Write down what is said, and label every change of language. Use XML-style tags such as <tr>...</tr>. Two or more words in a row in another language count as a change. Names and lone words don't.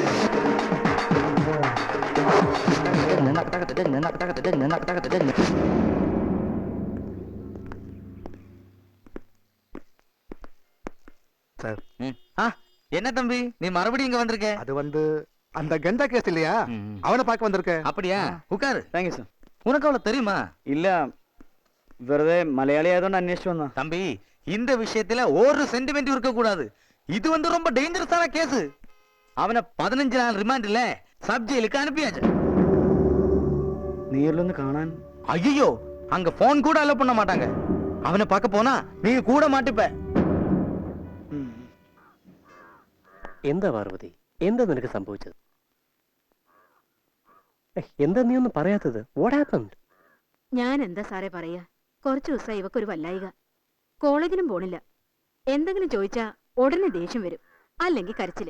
<ta>என்ன தம்பி நீ மறுபடியும் இங்க வந்திருக்க? அது அந்த கஞ்சா கேஸ் இல்லையா, அவனை பார்க்க வந்திருக்க. அப்படியா? உட்காரு. தேங்க்யூ சார். உனக்கு அவளை தெரியுமா? இல்ல,</ta> <ml>வெறுതെ മലയാളി ആയതുകൊണ്ട് അന്വേഷിച്ചു വന്നാ.</ml> <ta>தம்பி இந்த விஷயத்துல ஒரு சென்டிமெண்ட் இருக்க கூடாது. இது ரொம்ப டேஞ்சரஸான கேஸ். அவனை 15 நாள் ரிமாண்ட்ல சப் ஜெயிலுக்கு அனுப்பியாச்சு. நேர்ல കാണാൻ? ஐயோ, அங்க போன் கூட அலோ பண்ண மாட்டாங்க. அவனை பார்க்க போனா நீ கூட மாட்டிப்ப.</ta> <ml>എന്താ പാർവതി, എന്താ നിനക്ക് സംഭവിച്ചത്? എന്താ നീ ഒന്നും പറയാത്തത്?</ml> <en>What happened?</en> <ml>ഞാൻ എന്താ സാറേ പറയാ, കുറച്ചു ദിവസമായി ഇവക്കൊരു വല്ലായിക. കോളേജിലും പോണില്ല. എന്തെങ്കിലും ചോദിച്ചാ ഉടനെ ദേഷ്യം വരും, അല്ലെങ്കിൽ കരച്ചില്.</ml>